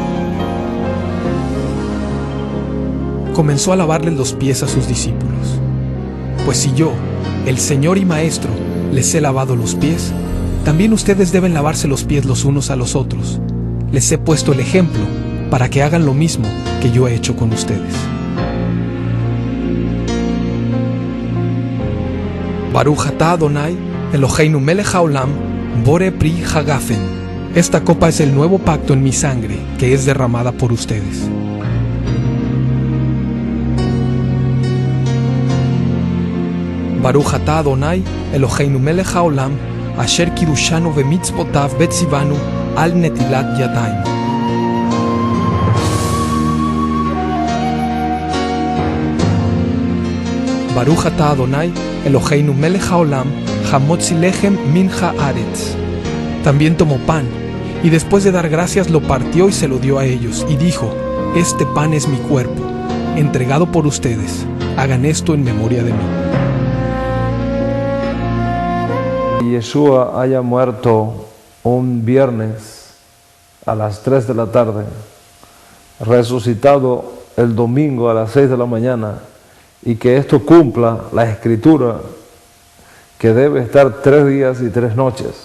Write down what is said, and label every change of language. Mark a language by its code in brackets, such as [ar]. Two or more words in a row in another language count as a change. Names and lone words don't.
[es] Comenzó a lavarles los pies a sus discípulos. Pues si yo, el Señor y Maestro, les he lavado los pies, también ustedes deben lavarse los pies los unos a los otros. Les he puesto el ejemplo para que hagan lo mismo que yo he hecho con ustedes. [he] ברוך אתה אדני אלוהינו מלך העולם בורא פרי הגפן. [es] Esta copa es el nuevo pacto en mi sangre, que es derramada por ustedes. [he] ברוך אתה אדני אלוהינו מלך העולם אשר קידשנו במצוותיו וציוונו על נטילת ידיים. ברוך אתה אדני אלוהינו מלך העולם המוציא לחם מן הארץ. [es] También tomó pan, y después de dar gracias lo partió y se lo dio a ellos, y dijo: Este pan es mi cuerpo, entregado por ustedes. Hagan esto en memoria de mí. Yeshua haya muerto un viernes a las 3 de la tarde, resucitado el domingo a las 6 de la mañana, y que esto cumpla la escritura que debe estar 3 días y 3 noches.